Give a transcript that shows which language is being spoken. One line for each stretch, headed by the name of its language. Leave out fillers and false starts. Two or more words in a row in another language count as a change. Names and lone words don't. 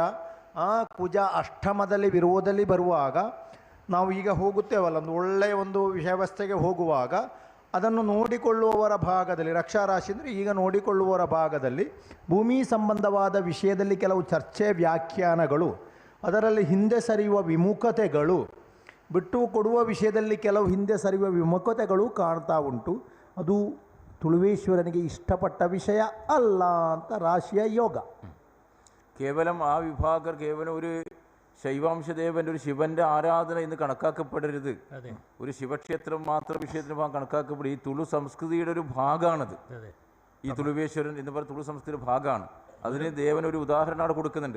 Kannada: ಆ ಕುಜ ಅಷ್ಟಮದಲ್ಲಿ ವಿರೋಧದಲ್ಲಿ ಬರುವಾಗ ನಾವು ಈಗ ಹೋಗುತ್ತೇವಲ್ಲ, ಒಂದು ಒಳ್ಳೆಯ ಒಂದು ವ್ಯವಸ್ಥೆಗೆ ಹೋಗುವಾಗ ಅದನ್ನು ನೋಡಿಕೊಳ್ಳುವವರ ಭಾಗದಲ್ಲಿ, ರಕ್ಷಾರಾಶಿ ಅಂದರೆ ಈಗ ನೋಡಿಕೊಳ್ಳುವವರ ಭಾಗದಲ್ಲಿ ಭೂಮಿ ಸಂಬಂಧವಾದ ವಿಷಯದಲ್ಲಿ ಕೆಲವು ಚರ್ಚೆ ವ್ಯಾಖ್ಯಾನಗಳು, ಅದರಲ್ಲಿ ಹಿಂದೆ ಸರಿಯುವ ವಿಮುಖತೆಗಳು, ಬಿಟ್ಟು ಕೊಡುವ ವಿಷಯದಲ್ಲಿ ಕೆಲವು ಹಿಂದೆ ಸರಿಯುವ ವಿಮುಖತೆಗಳು ಕಾಣ್ತಾ ಉಂಟು. ಅದು ತುಳುವೇಶ್ವರನಿಗೆ ಇಷ್ಟಪಟ್ಟ ವಿಷಯ ಅಲ್ಲ ಅಂತ ರಾಶಿಯ ಯೋಗ.
Malayalam: കേവലം ആ വിഭാഗർ കേവലം ഒരു ശൈവാംശദേവൻ്റെ ഒരു ശിവൻ്റെ ആരാധന ഇന്ന് കണക്കാക്കപ്പെടരുത്. ഒരു ശിവക്ഷേത്രം മാത്രം വിഷയത്തിന് കണക്കാക്കപ്പെടും. ഈ തുളു സംസ്കൃതിയുടെ ഒരു ഭാഗമാണത്. ഈ തുളുവേശ്വരൻ എന്ന് പറയുന്ന തുളു സംസ്കൃതിയുടെ ഭാഗമാണ്. അതിന് ദേവൻ ഒരു ഉദാഹരണം അവിടെ കൊടുക്കുന്നുണ്ട്.